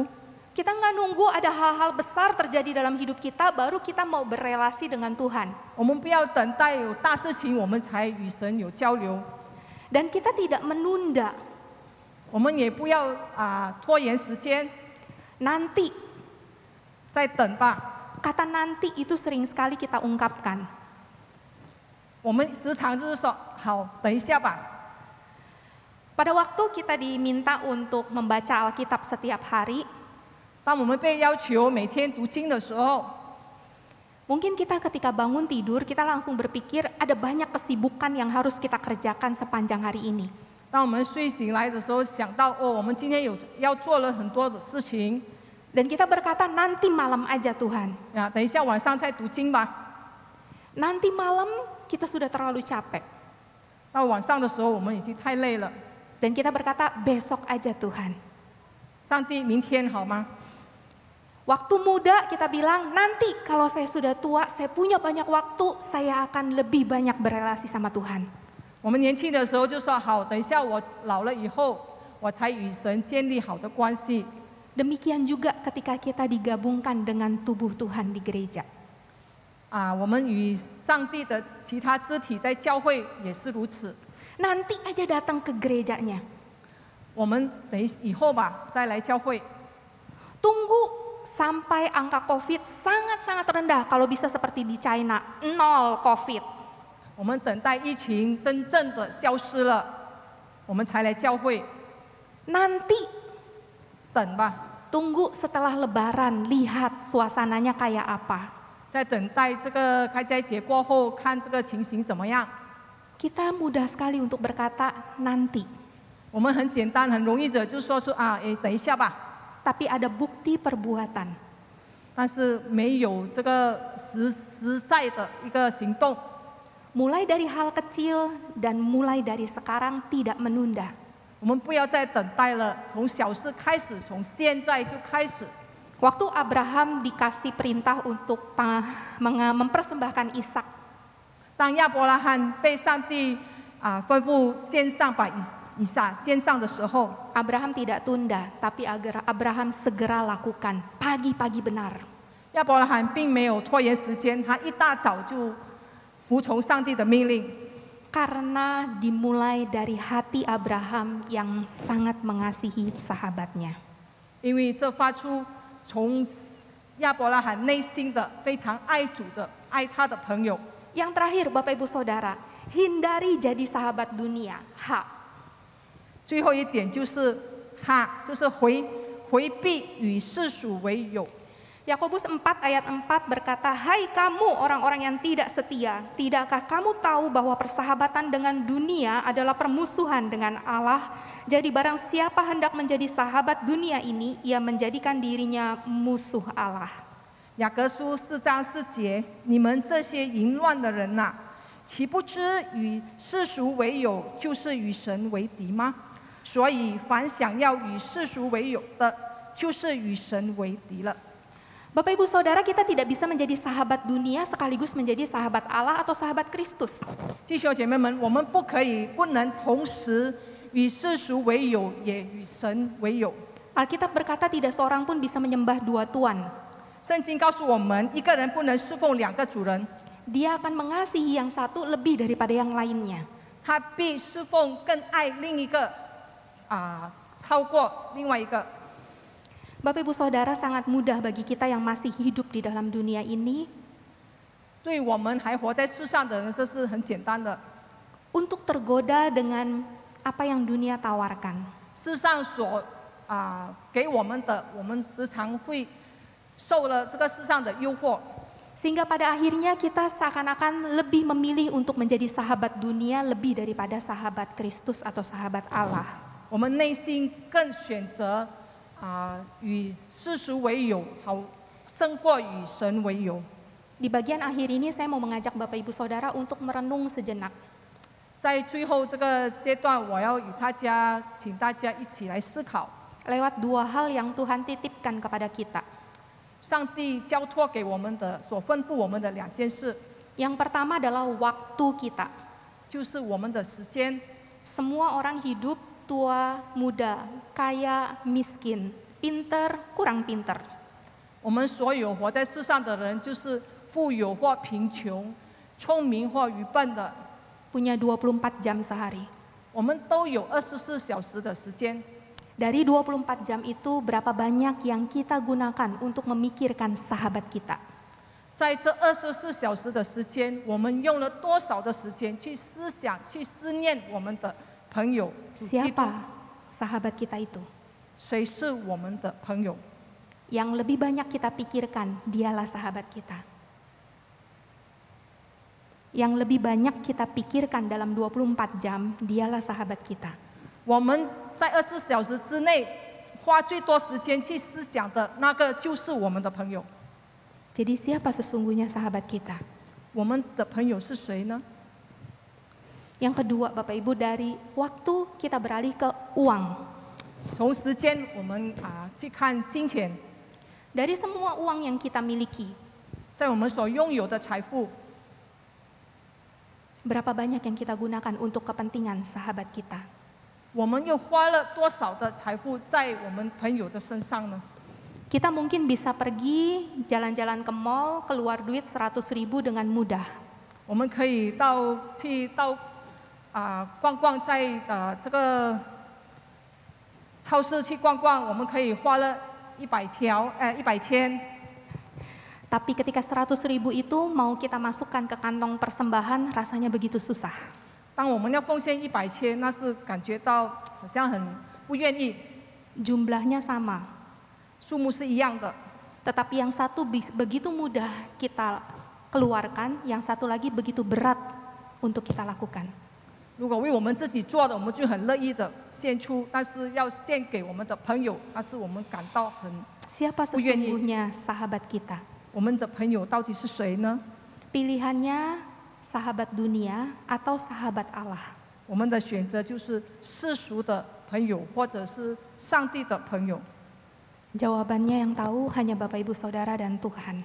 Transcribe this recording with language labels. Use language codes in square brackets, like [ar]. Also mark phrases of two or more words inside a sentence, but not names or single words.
[id] Kita nggak nunggu ada hal-hal besar terjadi dalam hidup kita, baru kita mau berrelasi dengan Tuhan. [zh] 我们不要等待有大事情我们才与神有交流。 [id] Dan kita tidak menunda. [zh] 我们也不要拖延时间， [id] Nanti, [zh] 再等吧。 [id] kata nanti itu sering sekali kita ungkapkan. [zh] 我们时常就是说，好，等一下吧。 [id] Pada waktu kita diminta untuk membaca Alkitab setiap hari, [zh] 当我们被要求每天读经的时候， [id] mungkin kita ketika bangun tidur, kita langsung berpikir ada banyak kesibukan yang harus kita kerjakan sepanjang hari ini. [zh] 当我们睡醒来的时候，想到我们今天要做了很多的事情， [id] Dan kita berkata, nanti malam aja Tuhan. [zh] 等一下晚上再读经吧。 [id] Nanti malam kita sudah terlalu capek. [zh] 到晚上的时候，我们已经太累了。 [id] Dan kita berkata, besok aja Tuhan. [zh] 上帝，明天好吗？ [id] Waktu muda kita bilang, nanti kalau saya sudah tua, saya punya banyak waktu, saya akan lebih banyak berelasi sama Tuhan. [zh] 我们年轻的时候就说好，等一下我老了以后，我才与神建立好的关系。 [id] Demikian juga ketika kita digabungkan dengan tubuh Tuhan di gereja. [zh] 我们与上帝的其他肢体在教会也是如此。 [id] Nanti aja datang ke gerejanya. [zh] 我们等以后吧，再来教会。 [id] Tunggu sampai angka COVID sangat-sangat rendah. Kalau bisa seperti di China, 0 COVID. [zh] 我们等待疫情真正的消失了，我们才来教会。 [id] Nanti, [zh] 等吧， [id] tunggu setelah Lebaran, lihat suasananya kayak apa. [zh] 在等待这个开斋节过后，看这个情形怎么样。 [id] Kita mudah sekali untuk berkata nanti. [zh] 我们很简单、很容易的就说出等一下吧。 [id] Tapi ada bukti perbuatan. [zh] 但是没有这个实在的一个行动。 [id] Mulai dari hal kecil dan mulai dari sekarang tidak menunda. [zh] 我们不要再等待了，从小事开始，从现在就开始。 [id] Waktu Abraham dikasih perintah untuk mempersembahkan Ishak, [zh] 当亚伯拉罕被上帝吩咐献上把以撒献上的时候， [id] Abraham tidak tunda, tapi Abraham segera lakukan pagi-pagi benar. [zh] 亚伯拉罕并没有拖延时间，他一大早就服从上帝的命令。 [id] Karena dimulai dari hati Abraham yang sangat mengasihi sahabatnya. [zh] 因为这发出从亚伯拉罕内心的非常爱主的、爱他的朋友。 [id] Yang terakhir Bapak Ibu Saudara, hindari jadi sahabat dunia. H. [zh] 最后一点就是就是回避与世俗为友。 [id] Yakobus 4 ayat 4 berkata, hai kamu orang-orang yang tidak setia, tidakkah kamu tahu bahwa persahabatan dengan dunia adalah permusuhan dengan Allah? Jadi barang siapa hendak menjadi sahabat dunia ini, ia menjadikan dirinya musuh Allah. [zh] 雅各书4章4节，你们这些淫乱的人呐，岂不知与世俗为友，就是与神为敌吗？所以凡想要与世俗为友的，就是与神为敌了。 [id] Bapak Ibu Saudara, kita tidak bisa menjadi sahabat dunia sekaligus menjadi sahabat Allah atau sahabat Kristus. [zh] 弟兄姐妹们，我们不能同时与世俗为友，也与神为友。 [id] Alkitab berkata tidak seorang pun bisa menyembah dua tuan. [zh] 圣经告诉我们，一个人不能侍奉两个主人， [id] Dia akan mengasihi yang satu lebih daripada yang lainnya. [zh] 他必侍奉更爱另一个超过另外一个。 [id] Bapak Ibu Saudara, sangat mudah bagi kita yang masih hidup di dalam dunia ini [zh] 对我们还活在世上的人，这是很简单的。 [id] untuk tergoda dengan apa yang dunia tawarkan. [zh] 世上所给我们的，我们时常会受了这个世上的诱惑， [id] Sehingga pada akhirnya kita seakan-akan lebih memilih untuk menjadi sahabat dunia lebih daripada sahabat Kristus atau sahabat Allah. [zh] 我们内心更选择与世俗为友，好胜过与神为友。 [id] Di bagian akhir ini saya mau mengajak Bapak Ibu Saudara untuk merenung sejenak. [zh] 在最后这个阶段，我要请大家一起来思考， [id] Lewat dua hal yang Tuhan titipkan kepada kita. [zh] 上帝交托给我们的，所吩咐我们的两件事， [id] Yang pertama adalah waktu kita. [zh] 就是我们的时间。 [id] Semua orang hidup, tua, muda, kaya, miskin, pinter, kurang pinter. [zh] 我们所有活在世上的人，就是富有或贫穷、聪明或愚笨的， [id] Punya 24 jam sehari. [zh] 我们都有24小时的时间。 [id] Dari 24 jam itu berapa banyak yang kita gunakan untuk memikirkan sahabat kita? [zh] 在这24小时的时间，我们用了多少的时间去思想、去思念我们的朋友？主基督 [id] Siapa sahabat kita itu? [zh] 谁是我们的朋友？ [id] Yang lebih banyak kita pikirkan, dialah sahabat kita. Yang lebih banyak kita pikirkan dalam 24 jam, dialah sahabat kita. [zh] 我们在24小时之内花最多时间去思想的那个，就是我们的朋友。 [id] Jadi siapa sesungguhnya sahabat kita? [zh] 我们的朋友是谁呢？ [id] Yang kedua, Bapak Ibu, dari waktu kita beralih ke uang. [zh] 从时间我们去看金钱， [id] Dari semua uang yang kita miliki, [zh] 在我们所拥有的财富， [id] berapa banyak yang kita gunakan untuk kepentingan sahabat kita? [zh] 我们又花了多少的财富在我们朋友的身上呢？ [id] Kita mungkin bisa pergi jalan-jalan ke mall, keluar duit 100.000 dengan mudah. [zh] 我们可以到逛逛，在这个超市去逛逛，我们可以花了100千。 [id] Tapi ketika 100.000 itu mau kita masukkan ke kantong persembahan, rasanya begitu susah. [zh] 当我们要奉献100千，那是感觉到好像很不愿意， [id] Jumlahnya sama, [zh] 数目是一样的。 [id] tetapi yang satu begitu mudah kita keluarkan, yang satu lagi begitu berat untuk kita lakukan. [zh] 如果为我们自己做的，我们就很乐意的献出；但是要献给我们的朋友，那是我们感到很 [id] Siapa sesungguhnya sahabat kita? [zh] 我们的朋友到底是谁呢？ [id] Pilihannya sahabat dunia atau sahabat Allah? [zh] 我们的选择就是世俗的朋友，或者是上帝的朋友。 [id] Jawabannya yang tahu hanya Bapak Ibu Saudara dan Tuhan.